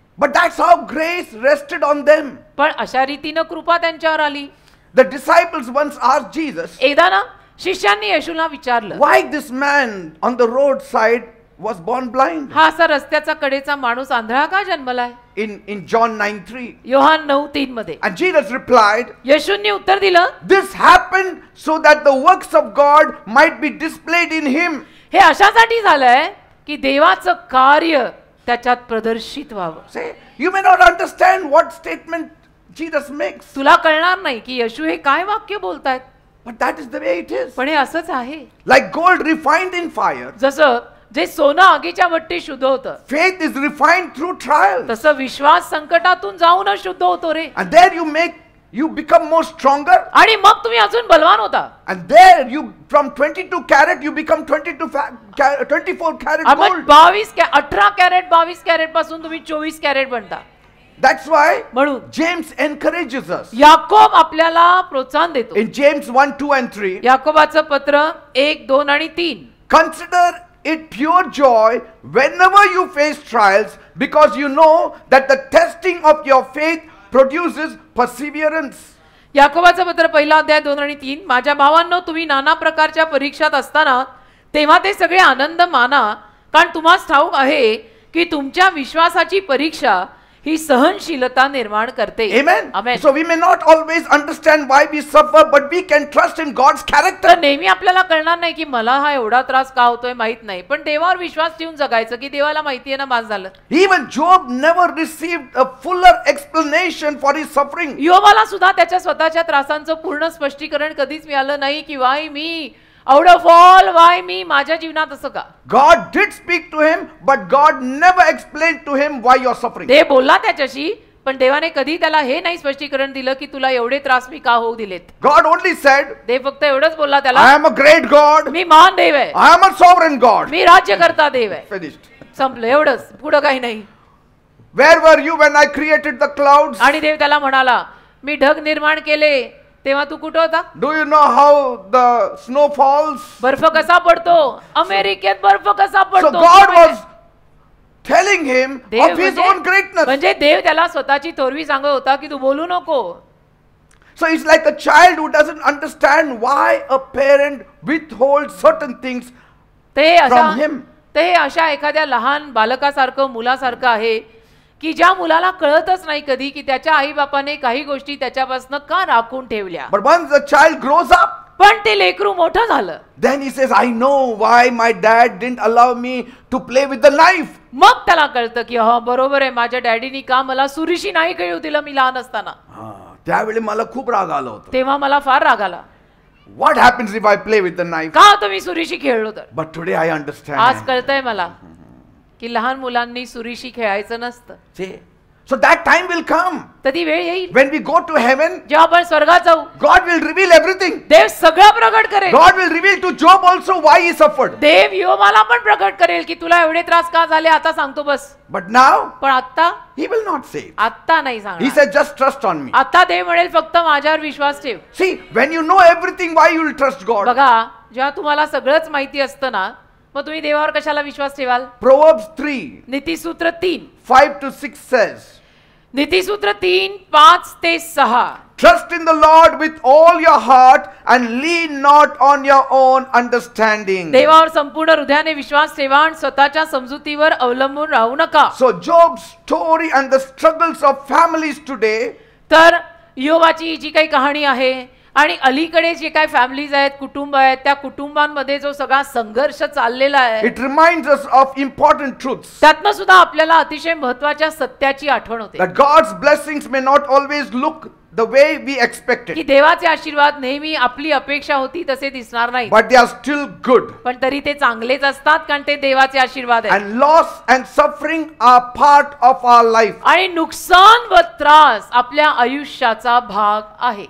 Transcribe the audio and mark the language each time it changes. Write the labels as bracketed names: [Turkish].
[English] But that's how grace rested on them. [Marathi] पण अशा रीतीनं कृपा त्यांच्यावर आली. [English] The disciples once asked Jesus, [Marathi] एकदा ना शिष्यांनी येशूला विचारलं, [English] why this man on the roadside was born blind? [Marathi] हा असा रस्त्याचा कडेचा माणूस आंधळा का जन्मलाय? [English] In John 9:3. [Marathi] योहान 9:3 मध्ये [English] And Jesus replied, [Marathi] येशूंनी उत्तर दिलं, [English] this happened so that the works of God might be displayed in him. [Marathi] हे अशासाठी झालंय की देवाचं कार्य त्याच्यात प्रदर्शित व्हावं. [English] Say, you may not understand what statement Jesus makes, [Marathi] तुला कळणार नाही की येशू हे काय वाक्य बोलतायत, [English] but that is the way it is. [Marathi] पण हे असंच आहे. [English] Like gold refined in fire, [Marathi] जसं जे सोनं आगीच्या भट्टीत शुद्ध होतं [English] faith is refined through trials. [Marathi] तसं विश्वास संकटातून जाऊनच शुद्ध होतो रे. [English] And there you make you become more stronger. [Marathi] आणि मग तुम्ही अजून बलवान होता. [English] And there you, from 22 carat, you become 24 carat [Marathi] आपण [English] gold. [Marathi] 18 कॅरेट 22 कॅरेट पासून तुम्ही 24 कॅरेट बनता. [English] That's why [Marathi] म्हणून [English] James encourages us. [Marathi] याकोब आपल्याला प्रोत्साहन देतो. [English] In James 1, 2 and 3, [Marathi] याकोबाचं पत्र 1, 2 आणि 3. [English] consider it pure joy whenever you face trials, because you know that the testing of your faith produces perseverance. [Marathi] याकोबाचं पत्र पहिला अध्याय 2 आणि 3. माझ्या भावांनो, तुम्ही नाना प्रकारच्या परीक्षात असताना तेव्हा ते सगळे आनंद माना, कारण तुम्हाला ठाऊक आहे की तुमच्या विश्वासाची परीक्षा ही सहनशीलता निर्माण करते. [English] Amen. Amen. So we may not always understand why we suffer, but we can trust in God's character. [Marathi] तर नेहमी आपल्याला कळणार नाही की मला हा एवढा त्रास का होतोय माहित नाही, पण देवावर विश्वास ठेवून जगायचं की देवाला माहिती आहे ना माझं झालं. [English] Even Job never received a fuller explanation for his suffering. [Marathi] योबाला सुद्धा त्याच्या स्वतःच्या त्रासांचं पूर्ण स्पष्टीकरण कधीच मिळालं नाही की [English] why me out of all why me, [Marathi] माझ्या जीवनात असं का. [English] God did speak to him, but God never explained to him why you're suffering. [Marathi] देव बोलला त्याच्याशी, पण देवाने कधी त्याला हे नाही स्पष्टीकरण दिलं की तुला एवढे त्रास मी का होऊ दिलेत. [English] God only said, [Marathi] देव फक्त एवढंच बोलला त्याला, [English] I am a great God. [Marathi] मी महान देव आहे, [English] I am a sovereign God. [Marathi] मी राज्यकर्ता देव आहे. [English] Finished. [Marathi] संपलं, एवढंच, पुढं काही नाही. [English] Where were you when I created the clouds? [Marathi] आणि देव त्याला म्हणाला, मी ढग निर्माण केले तेव्हा तू कुठं होता. [English] Do you know how the snow falls? [Marathi] बर्फ कसा पडतो, अमेरिकेत बर्फ कसा [English] So [Marathi] पडतो. [English] God was telling him [Marathi] Dev [English] of his own greatness. [Marathi] म्हणजे देव त्याला स्वतःची थोरवी सांगत होता की तू बोलू नको. [English] So it's like a child who doesn't understand why a parent withholds certain things from him. [Marathi] ते अशा एखाद्या लहान बालकासारखं मुलासारखं आहे की ज्या मुलाला कळतच नाही कधी की त्याच्या आई बापाने काही गोष्टी त्याच्यापासून का राखून ठेवल्या. [English] But once the child grows up, [Marathi] पण ते लेकरू मोठं झालं, [English] then he says, I know why my dad didn't allow me to play with the knife. [Marathi] मग त्याला कळतं की हा बरोबर आहे, माझ्या डॅडीनी का मला सुरीशी नाही खेळू दिलं मी लहान असताना. त्यावेळी मला खूप राग आला होता. तेव्हा मला फार राग आला. [English] What happens if I play with the knife? [Marathi] का तुम्ही सुरीशी खेळलो तर. [English] But today I understand. [Marathi] आज कळतंय मला की लहान मुलांनी सुरीशी खेळायचं नसतं. [English] See? So that time will come. [Marathi] तर ती वेळ येईल [English] When we go to heaven, [Marathi] जेव्हा आपण स्वर्गात जाऊ, [English] God will reveal everything. [Marathi] देव सगळं प्रकट करेल. [English] God will reveal to Job also why he suffered. [Marathi] देव योबाला पण प्रकट करेल की तुला एवढे त्रास का झाले, आता सांगतो बस. [English] But now, [Marathi] पण आता [English] he will not say it. [Marathi] आता नाही [English] He [Marathi] सांगणार. [English] said, just trust on me. [Marathi] आता देव म्हणेल फक्त माझ्यावर विश्वास ठेव. [English] See, when you know everything, why you will trust God? [Marathi] बघा, जेव्हा तुम्हाला सगळंच माहिती असतं ना, मग तुम्ही देवावर कशाला विश्वास ठेवाल. [English] Proverbs 3, [Marathi] नीतिसूत्र 3, [English] 5 to 6 says, [Marathi] नीतिसूत्र 3, 5 ते 6. [English] trust in the Lord with all your heart and lean not on your own understanding. [Marathi] देवावर संपूर्ण हृदयाने विश्वास ठेवा आणि स्वतःच्या समजुतीवर अवलंबून राहू नका. [English] So Job's story and the struggles of families today [Marathi] तर योबाची जी काही कहाणी आहे आणि अलीकडे जे काही फॅमिलीज आहेत, कुटुंब आहेत, त्या कुटुंबांमध्ये जो सगळा संघर्ष चाललेला आहे, [English] it reminds us of important truths. [Marathi] त्यातनं सुद्धा आपल्याला अतिशय महत्त्वाच्या सत्याची आठवण होते [English] That God's blessings may not always look the way we expected, [Marathi] की देवाचे आशीर्वाद नेहमी आपली अपेक्षा होती तसे दिसणार नाही, [English] but they are still good. [Marathi] पण तरी ते चांगलेच असतात कारण ते देवाचे आशीर्वाद आहेत. [English] And loss and suffering are part of our life. [Marathi] आणि नुकसान व त्रास आपल्या आयुष्याचा भाग आहे.